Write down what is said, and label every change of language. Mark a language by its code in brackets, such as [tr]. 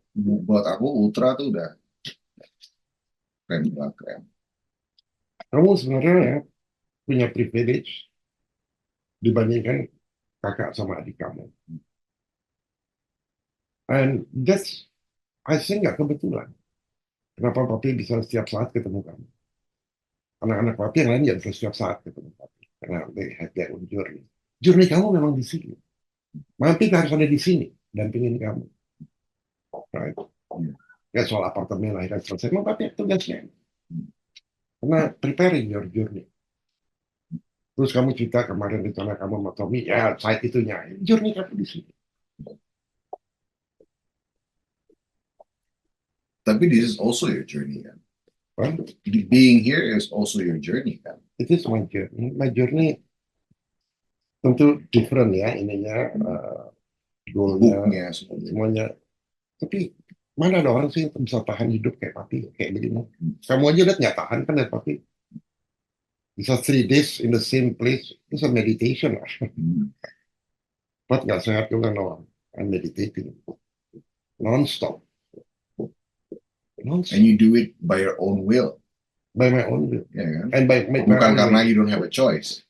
[id] Buat aku ultra tuh udah keren banget, keren. Kamu sebenarnya ya, punya privilege dibandingkan kakak sama adik kamu. [en] And that's, I think [id] nggak kebetulan. Kenapa papi bisa setiap saat ketemu kamu? Anak-anak papi yang lain nggak bisa setiap saat ketemu papi. Karena [en] they have their own journey. [id] Journey kamu memang di sini. Papi harus ada di sini, dampingin kamu. [en] Right? [id] Ya soal apartemen lah, selesai. Memang papi tugasnya. Karena [en] preparing your journey. [id] Terus kamu cerita kemarin rencana kamu sama Tommy, ya saat itunya. Journey kamu di sini. Tapi [en] this is also your journey [id] kan. [en] Right? Being here is also your journey [id] kan. [en] It is my journey. My journey [id] tentu [en] different [id] ya ininya, goalnya, semuanya. Tapi mana ada orang sih yang bisa tahan hidup kayak papi, kayak begini. Kamu aja lihat nggak tahan kan ya papi. Bisa [en] 3 days in the same place, [id] itu [en] a meditation [id] lah. Buat nggak sehat juga [en] no, I'm meditating. Non-stop. And you do it by your own will. By my own will. [id] Ya kan? [en] And by [id] bukan karena [en] you don't have a choice.